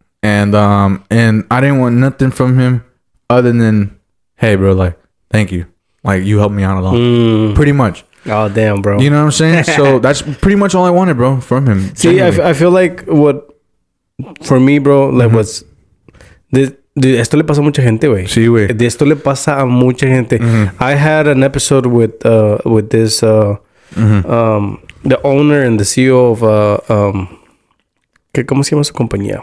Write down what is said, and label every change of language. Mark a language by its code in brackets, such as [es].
[en] And I didn't want nothing from him other than, hey, bro, like, thank you. Like, you helped me out a lot. Pretty much. Oh, damn, bro. You know what I'm saying? So that's pretty much all I wanted, bro, from him. See, I feel like for me, bro, like what's... [es] De esto le pasa a mucha gente, güey. Sí, güey. De esto le pasa a mucha gente. [en] I had an episode with this... the owner and the CEO of [es] ¿cómo se llama su compañía?